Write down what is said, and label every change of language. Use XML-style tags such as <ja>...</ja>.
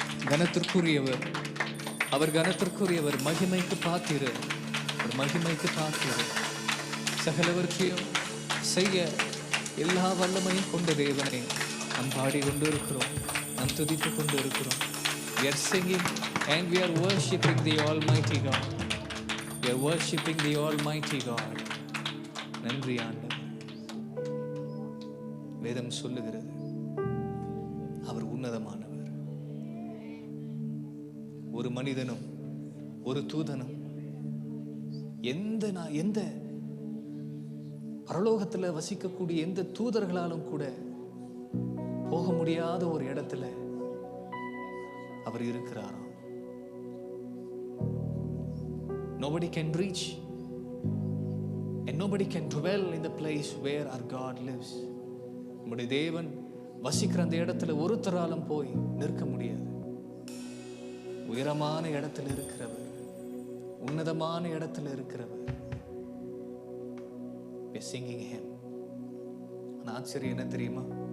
<ta>கனத்திற்குரியவர், அவர் கனத்திற்குரியவர், மகிமைக்கு பாத்திரர், அவர் மகிமைக்கு பாத்திரர். சகலவற்றையும் செய்ய எல்லா வல்லமையும் கொண்ட தேவனை நாம் பாடிக்கொண்டு இருக்கிறோம், நாம் துதித்துக் கொண்டு இருக்கிறோம்.</ta> <en>We are singing and we are worshiping the Almighty God. We are worshiping the Almighty God.</en> <ta>நன்றி ஆண்டவர். வேதம் சொல்லுகிறது அவர் உன்னதமானவர். ஒரு மனிதனும் ஒரு தூதனும் எந்த பரலோகத்துல வசிக்கக்கூடிய எந்த தூதர்களாலும் கூட போக முடியாத ஒரு இடத்துல அவர் இருக்கிறாராம்.</ta> <en>Nobody can reach and nobody can dwell in the place where our God lives.</en> <ta>நம்முடைய தேவன் வசிக்கிற அந்த இடத்துல ஒருத்தராலும் போய் நிற்க முடியாது. உயரமான இடத்துல இருக்கிறவர், உன்னதமான இடத்துல இருக்கிறவர்.</ta> <en>We are singing him.</en> <ta>ஆனா ஆச்சரியம் என்ன தெரியுமா?</ta>